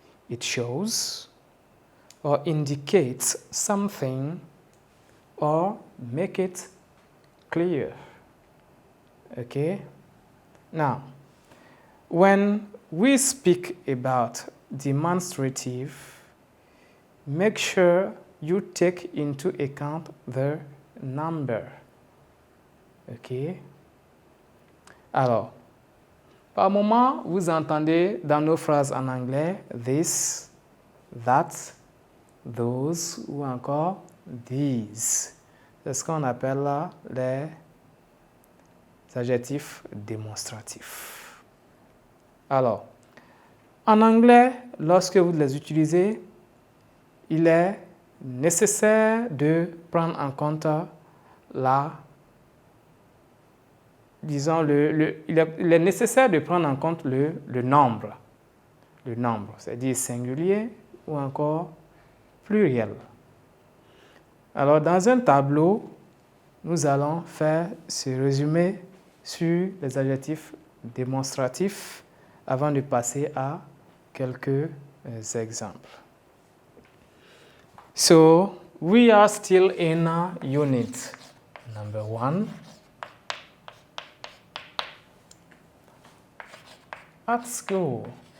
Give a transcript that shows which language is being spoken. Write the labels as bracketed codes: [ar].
[en] It shows or indicates something or make it clear. Okay? Now, when we speak about demonstrative, make sure you take into account the number. Ok? [fr] Alors, par moment, vous entendez dans nos phrases en anglais this, that, those ou encore these. C'est ce qu'on appelle là les adjectifs démonstratifs. Alors, en anglais, lorsque vous les utilisez, il est nécessaire de prendre en compte il est nécessaire de prendre en compte le nombre. Le nombre, c'est-à-dire singulier ou encore pluriel. Alors, dans un tableau, nous allons faire ce résumé sur les adjectifs démonstratifs avant de passer à quelques exemples. [en] So, we are still in unit number 1. At school.